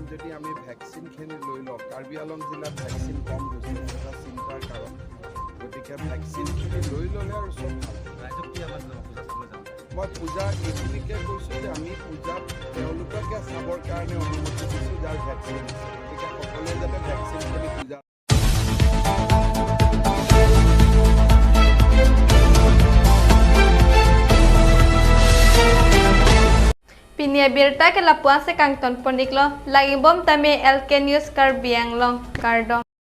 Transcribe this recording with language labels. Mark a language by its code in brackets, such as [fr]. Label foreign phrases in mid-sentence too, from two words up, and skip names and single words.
[as] যদি আমি ভেকচিনখিনি লৈ লওঁ, কাৰ্বি আংলং জিলাত ভেকচিন কম হৈছে, এটা চিন্তাৰ কাৰণ। গতিকে ভেকচিনখিনি লৈ ল'লে আৰু চব ভাল। ৰাইজক কি আমাৰ পূজা চাবলৈ যাওঁ? মই পূজা এইখিনিকে কৈছোঁ যে আমি পূজাত তেওঁলোককে চাবৰ কাৰণে অনুমতি দিছোঁ যাৰ ভেকচিন আছে। গতিকে সকলোৱে যাতে ভেকচিনখিনি পূজা [mjw] Pinia Birta ke Lapuan se Kangton Poniklo lagi bom tame LK News Karbi Anglong Kardong.